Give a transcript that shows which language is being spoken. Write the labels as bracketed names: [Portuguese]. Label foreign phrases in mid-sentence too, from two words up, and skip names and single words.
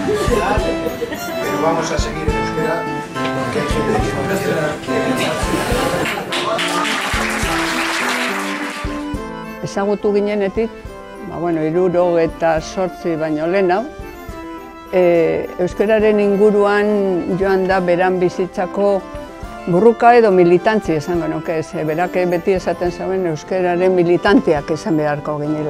[Spanish] Pero vamos a seguir en euskera porque hay gente que no [Basque] Ezagutu ginenetik, 68 baino lehenago, euskararen inguruan joan da beran bizitzako burruka edo militantzia esango nuke, berak beti esaten zauen euskararen militanteak izan beharko ginela.